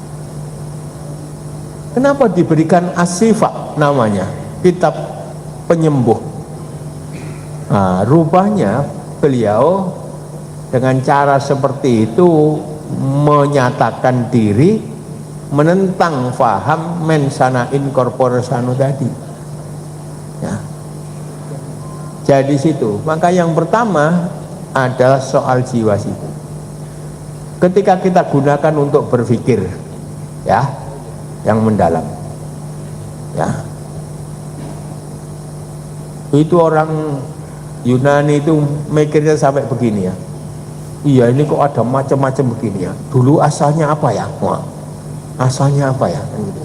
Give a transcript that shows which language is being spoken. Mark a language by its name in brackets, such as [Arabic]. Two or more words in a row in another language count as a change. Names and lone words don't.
[Indonesian] Kenapa diberikan As-Syifa namanya, kitab penyembuh? Nah, rupanya beliau dengan cara seperti itu menyatakan diri, menentang faham [Latin] mensana in corpore sano [Indonesian] tadi ya. Jadi situ, maka yang pertama adalah soal jiwa situ. Ketika kita gunakan untuk berpikir ya, yang mendalam ya, itu orang Yunani itu mikirnya sampai begini ya, iya ini kok ada macam-macam begini ya, dulu asalnya apa ya, asalnya apa ya, gitu.